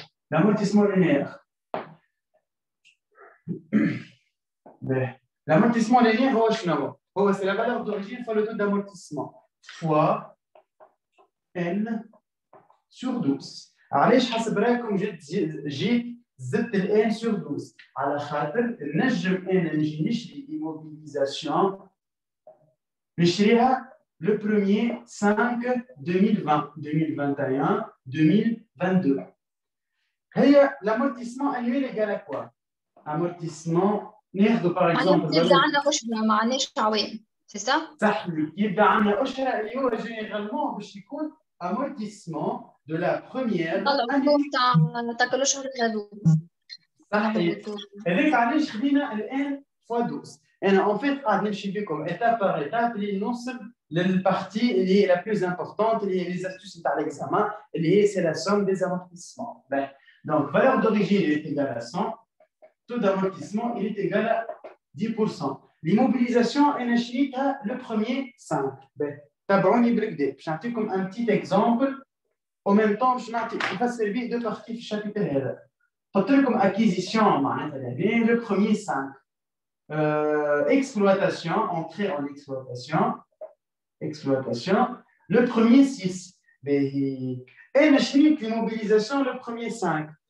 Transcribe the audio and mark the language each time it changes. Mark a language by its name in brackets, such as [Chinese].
[French] L'amortissement linéaire. L'amortissement linéaire, c'est la valeur d'origine fois le taux d'amortissement fois n sur 12. [Arabic] علاش حسب رايكم جيت زدت ال n sur 12 على خاطر نجم انا نجي نشري immobilisation نشريها le 1er 5 2020 2021 2022 هي [French] l'amortissement annuel égal à quoi? Amortissement ناخذ par exemple [Arabic] يبدا عندنا أشهر ما عندناش عوام [French] c'est ça؟ [Arabic] صح يبدا عندنا أشهر اللي هو جينيرالمون باش يكون [French] amortissement de la première année. [Arabic] تاع كل شهر هذو. صحيح. هذاك علاش خدينا الان فوا 12. انا en fait قاعد نمشي بكم étape par étape اللي نوصل للبارتي اللي هي [French] la plus importante [Arabic] اللي هي les astuces نتاع l'examen اللي هي [French] c'est la somme des amortissements. Ben, donc valeur d'origine est égale à 100, taux d'amortissement il est égal à 10%. L'immobilisation [Arabic] انا شريتها [French] le premier 5. [Arabic] Ben, تابعوني بالكدا باش نعطيكم [French] un petit exemple. En même temps, je vais servir deux parties du chapitre. Comme acquisition, le premier 5. Exploitation, entrée en exploitation. Exploitation, le premier 6. Et l'immobilisation, le premier 5.